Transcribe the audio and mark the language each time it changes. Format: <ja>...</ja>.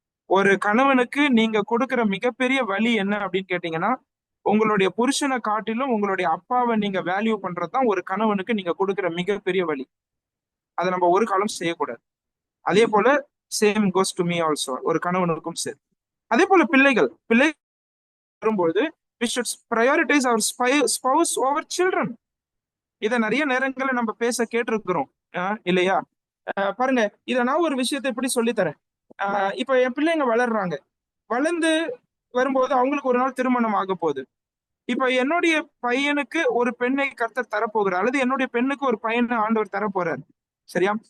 <ta>ஒரு கணவனுக்கு நீங்க கொடுக்கிற மிகப்பெரிய வழி என்ன அப்படின்னு கேட்டீங்கன்னா, உங்களுடைய புருஷனை காட்டிலும் உங்களுடைய அப்பாவை நீங்க வேல்யூ பண்றதுதான் ஒரு கணவனுக்கு நீங்க கொடுக்கிற மிகப்பெரிய வழி. அதை நம்ம ஒரு காலம் செய்யக்கூடாது. அதே போல</ta> <en>same goes to me also,</en> <ta>ஒரு கணவனுக்கும் சரி. அதே போல பிள்ளைகள் வரும்போது</ta> <en>we should prioritize our spouse over children.</en> <ta>இதை நிறைய நேரங்களை நம்ம பேச கேட்டிருக்கிறோம் இல்லையா? பாருங்க, இதை நான் ஒரு விஷயத்தை எப்படி சொல்லித்தரேன். இப்ப என் பிள்ளைங்க வளர்ந்து வரும்போது அவங்களுக்கு ஒரு நாள் திருமணம் ஆக போகுது. இப்ப என்னுடைய பையனுக்கு ஒரு பெண்ணை கர்த்தர் தரப்போகிறார், அல்லது என்னுடைய பெண்ணுக்கு ஒரு பையனை ஆண்டவர் தரப்போறார். சரியா?</ta>